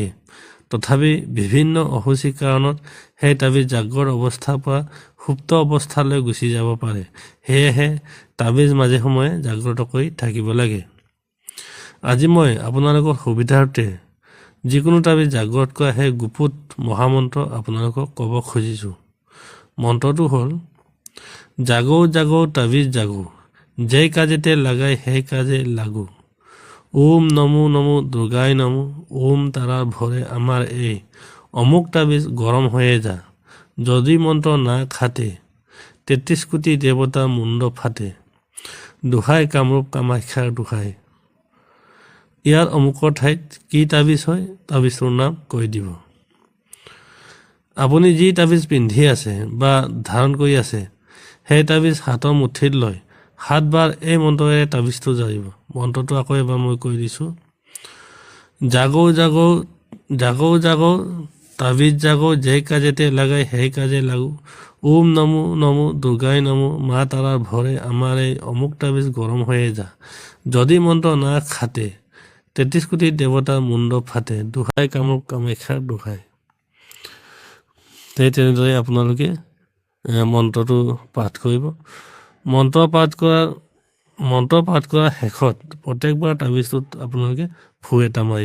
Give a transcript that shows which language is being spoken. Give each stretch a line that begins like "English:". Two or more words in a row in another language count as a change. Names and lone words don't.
Assamese: তথাপি বিভিন্ন অসুচি কাৰণত সেই তাবিজ জাগ্ৰত অৱস্থাৰ পৰা সুপ্ত অৱস্থালৈ গুচি যাব পাৰে। সেয়েহে তাবিজ মাজে সময়ে জাগ্ৰত কৰি থাকিব লাগে। আজি মই আপোনালোকৰ সুবিধাৰ্থে যিকোনো তাবিজ জাগ্ৰত কৰা সেই গুপুত মহামন্ত্ৰ আপোনালোকক ক'ব খুজিছোঁ। মন্ত্ৰটো হ'ল:
Bangla: জাগো জাগো তাবিজ জাগো, যেই কাজেতে লাগাই সেই কাজে লাগো।
Sanskrit: ওম নমো নমো দুর্গায় নমো,
Bangla: ওম তারার ভরে আমার এই অমুক তাবিজ গরম হয়ে যা। যদি মন্ত্র না খাটে ৩৩ কোটি দেবতা মুণ্ড ফাটে।
Assamese: দোহাই কামৰূপ কামাখ্যাৰ দোহাই। ইয়াৰ অমুকৰ ঠাইত কি তাবিজ হয়, তাবিজটোৰ নাম কৈ দিব। আপুনি যি তাবিজ পিন্ধি আছে বা ধাৰণ কৰি আছে, সেই তাবিজ হাতৰ মুঠিত লৈ 7 বাৰ এই মন্ত্ৰৰে তাবিজটো জাৰিব। মন্ত্ৰটো আকৌ এবাৰ মই কৈ দিছোঁ:
Bangla: জাগো জাগো জাগো জাগো তাবিজ জাগো, যেই কাজেতে লাগাই সেই কাজে লাগো।
Sanskrit: ওম নমো নমো দুর্গায় নমো,
Bangla: মা তারার ভরে আমার এই অমুক তাবিজ গরম হয়ে যা। যদি মন্ত্র না খাটে ৩৩ কোটি দেৱতাৰ মুণ্ড ফাটে।
Assamese: দোহাই কামৰূপ কামাখ্যাৰ দোহাই। সেই তেনেদৰে আপোনালোকে মন্ত্ৰটো পাঠ কৰিব। মন্ত্ৰ পাঠ কৰাৰ শেষত প্ৰত্যেকবাৰ তাবিজটোত আপোনালোকে ফু এটা মাৰিব।